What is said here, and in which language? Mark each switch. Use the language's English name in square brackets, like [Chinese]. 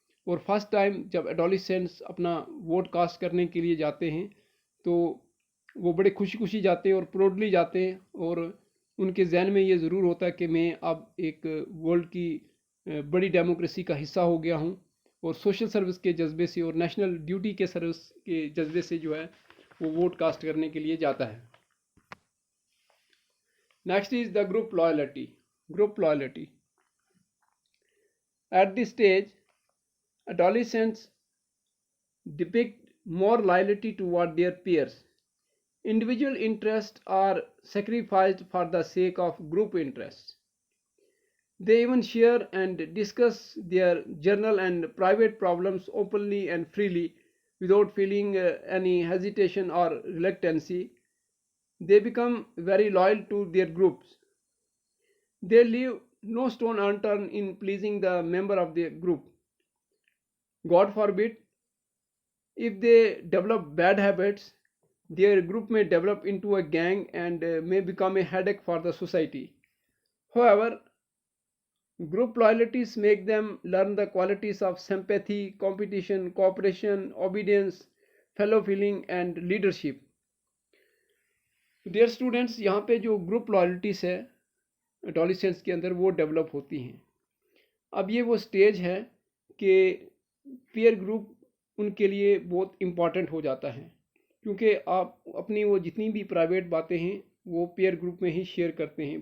[Hindi] और first time जब एडोलिसेंट्स अपना वोट कास्ट करने के लिए जाते हैं तो वो बड़े खुशी खुशी जाते हैं और प्राउडली जाते हैं, और उनके जहन में ये ज़रूर होता है कि मैं अब एक वर्ल्ड की बड़ी डेमोक्रेसी का हिस्सा हो गया हूँ, और सोशल सर्विस के जज्बे से और नेशनल ड्यूटी के सर्विस के जज्बे से जो है वो वोट कास्ट करने के लिए जाता है। [English] Next is the group loyalty. At this stage, adolescents depict more loyalty toward their peers. Individual interests are sacrificed for the sake of group interests. They even share and discuss their journal and private problems openly and freely without feeling any hesitation or reluctancy. They become very loyal to their groups. They leave no stone unturned in pleasing the member of the group. God forbid, if they develop bad habits, their group may develop into a gang and may become a headache for the society. However, group loyalties make them learn the qualities of sympathy, competition, cooperation, obedience, fellow feeling and leadership. Dear students, [Hindi] यहाँ पे जो group loyalties है एडोलिसेंट्स के अंदर वो develop होती हैं। अब ये वो स्टेज है कि पीयर ग्रुप उनके लिए बहुत इम्पॉर्टेंट हो जाता है, क्योंकि आप अपनी वो जितनी भी प्राइवेट बातें हैं वो पीयर ग्रुप में ही शेयर करते हैं।